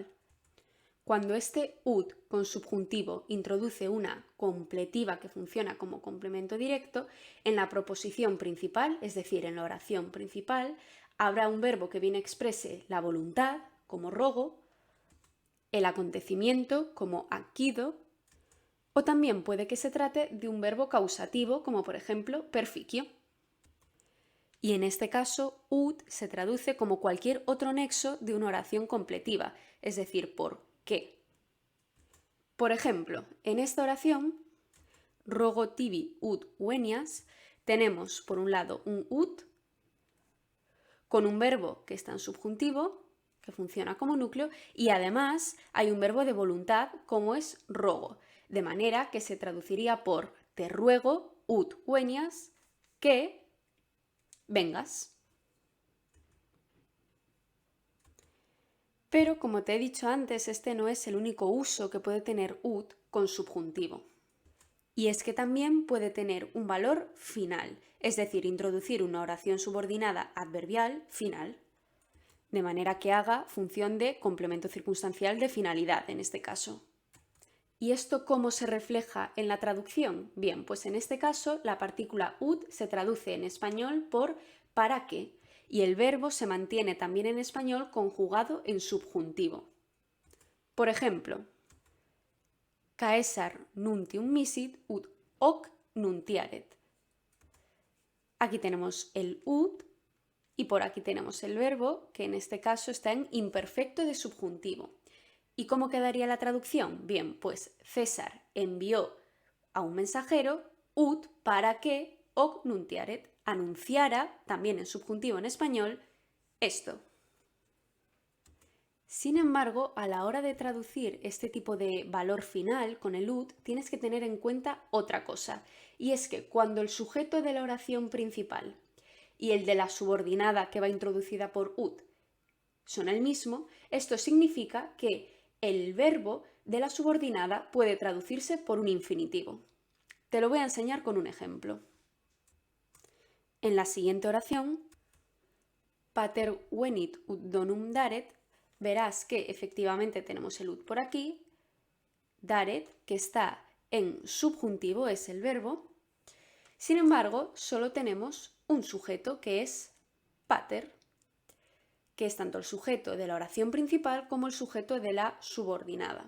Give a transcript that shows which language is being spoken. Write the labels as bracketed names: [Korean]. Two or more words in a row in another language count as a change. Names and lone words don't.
[Spanish] Cuando este ut con subjuntivo introduce una completiva que funciona como complemento directo, en la proposición principal, es decir, en la oración principal, habrá un verbo que viene exprese la voluntad, como rogo, el acontecimiento, como acquido, o también puede que se trate de un verbo causativo, como por ejemplo perficio. Y en este caso, ut se traduce como cualquier otro nexo de una oración completiva, es decir, por qué. Por ejemplo, en esta oración, [Latin] rogo tibi ut venias, [Spanish] tenemos por un lado un ut con un verbo que está en subjuntivo, que funciona como núcleo, y además hay un verbo de voluntad como es rogo, de manera que se traduciría por te ruego [Latin] ut venias [Spanish] que vengas. Pero como te he dicho antes, este no es el único uso que puede tener ut con subjuntivo. Y es que también puede tener un valor final, es decir, introducir una oración subordinada adverbial final, de manera que haga función de complemento circunstancial de finalidad en este caso. ¿Y esto cómo se refleja en la traducción? Bien, pues en este caso la partícula ut se traduce en español por para qué y el verbo se mantiene también en español conjugado en subjuntivo. Por ejemplo, [Latin] Caesar nuntium misit ut hoc nuntiaret. [Spanish] Aquí tenemos el ut y por aquí tenemos el verbo, que en este caso está en imperfecto de subjuntivo. ¿Y cómo quedaría la traducción? Bien, pues César envió a un mensajero ut para que [Latin] hoc nuntiaret, [Spanish] anunciara, también en subjuntivo en español, esto. Sin embargo, a la hora de traducir este tipo de valor final con el ut, tienes que tener en cuenta otra cosa, y es que cuando el sujeto de la oración principal y el de la subordinada que va introducida por ut son el mismo, esto significa que el verbo de la subordinada puede traducirse por un infinitivo. Te lo voy a enseñar con un ejemplo. En la siguiente oración, [Latin] pater venit ut donum daret, [Spanish] verás que efectivamente tenemos el ut por aquí, daret, que está en subjuntivo, es el verbo. Sin embargo, solo tenemos un sujeto que es pater, que es tanto el sujeto de la oración principal como el sujeto de la subordinada.